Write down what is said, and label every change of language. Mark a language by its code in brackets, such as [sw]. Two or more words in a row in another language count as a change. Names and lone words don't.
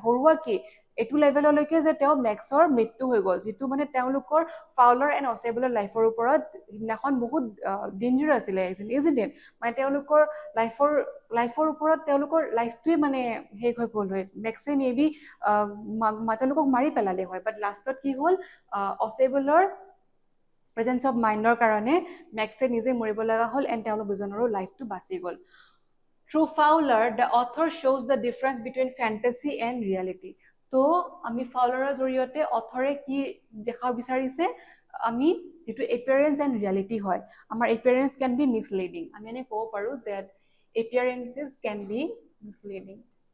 [as] হৰুৱা কি এইটো লেভেললৈকে যে তেওঁ মেক্সৰ মৃত্যু হৈ গ'ল যিটো মানে তেওঁলোকৰ ফাউলাৰ এণ্ড Ausableৰ লাইফৰ ওপৰত সিদিনাখন বহুত ডেঞ্জাৰ আছিলে [en] isn't it [as] মানে তেওঁলোকৰ লাইফৰ ওপৰত তেওঁলোকৰ লাইফটোৱে মানে শেষ হৈ গ'ল হয় মেক্সে মেবি তেওঁলোকক মাৰি পেলালে হয় বাট লাষ্টত কি হ'ল Ausableৰ [en] presence of mindৰ [as] কাৰণে মেক্সে নিজে মৰিব লগা হ'ল এণ্ড তেওঁলোক দুজনৰো লাইফটো বাচি গ'ল. [en] Through Fowler, the author shows the difference between fantasy and reality. [as] তো আমি ফাউলাৰৰ জৰিয়তে অথৰে কি দেখাব বিচাৰিছে আমি যেটো [en] appearance and reality [as] হয় আমাৰ [en] appearance can be misleading [as] আমি এনে ক'ব পাৰো [en] that appearances can be misleading